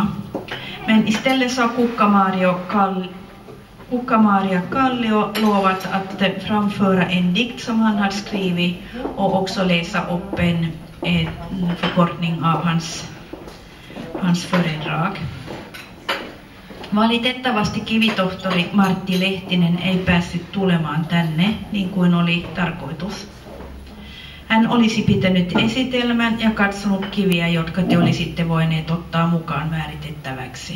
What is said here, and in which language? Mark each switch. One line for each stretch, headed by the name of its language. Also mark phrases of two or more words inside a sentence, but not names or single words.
Swedish: Men istället så har Kukka-Maria Kallio lovat att framföra en dikt som han har skrivit och också läsa upp en förkortning av hans föredrag.
Finnish: Valitettavasti kivitohtori Martti Lehtinen ei päässyt tulemaan tänne niin kuin oli tarkoitus. Hän olisi pitänyt esitelmän ja katsonut kiviä, jotka te olisitte voineet ottaa mukaan määritettäväksi.